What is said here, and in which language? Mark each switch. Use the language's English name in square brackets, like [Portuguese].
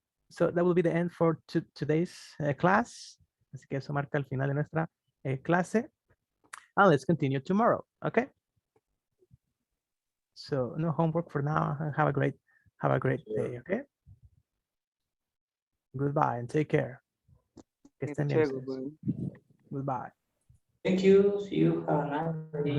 [English] So that will be the end for today's class. [Spanish] Así que eso marca el final de nuestra clase. [English] And let's continue tomorrow. Okay. So no homework for now. Have a great day. Okay. Goodbye and take care. [Spanish] Que estén bien ustedes. Goodbye. [English] Thank you. See you. Have a nice day.